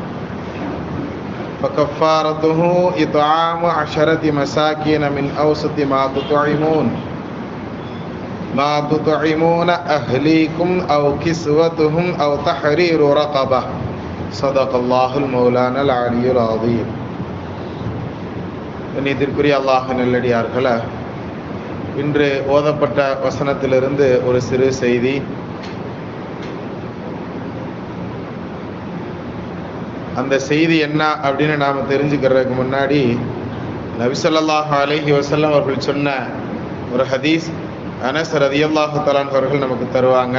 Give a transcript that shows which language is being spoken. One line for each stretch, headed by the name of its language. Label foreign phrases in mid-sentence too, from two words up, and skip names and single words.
Arabic: فكفارته إطعام 10 مساكين من أوسط ما تطعمون أهليكم أو كسوتهم أو تحرير رقبة صدق الله المولانا العلي العظيم.
Tamil: கண்ணியத்திற்குரிய அல்லாஹ் நல்லடியார்களே, இன்று ஓதப்பட்ட வசனத்திலிருந்து ஒரு சிறு செய்தி. அந்த செய்தி என்ன அப்படின்னு நாம் தெரிஞ்சுக்கிறதுக்கு முன்னாடி நபி
Arabic: صلى الله عليه وسلم
Tamil: அவர்கள் சொன்ன ஒரு ஹதீஸ் அனஸ்
Arabic: رضي الله تعالى
Tamil: அவர்கள் நமக்கு தருவாங்க.